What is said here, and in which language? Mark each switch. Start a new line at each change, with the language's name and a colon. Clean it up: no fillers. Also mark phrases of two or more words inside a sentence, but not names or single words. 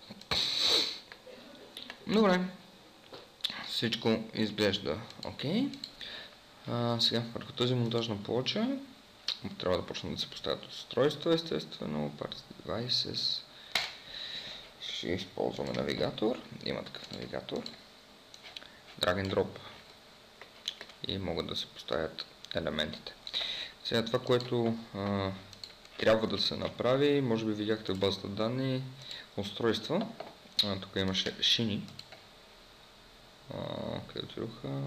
Bulgarian: Добре. Всичко изглежда окей. Сега, върху този монтажна плоча трябва да почнат да се поставят устройства, естествено,
English: Parts Devices.
Bulgarian: Ще използваме навигатор. Има такъв навигатор.
English: Drag and Drop.
Bulgarian: И могат да се поставят елементите. Сега това, което трябва да се направи, може би видяхте в базата данни устройства. Тук имаше шини. Къде отидоха?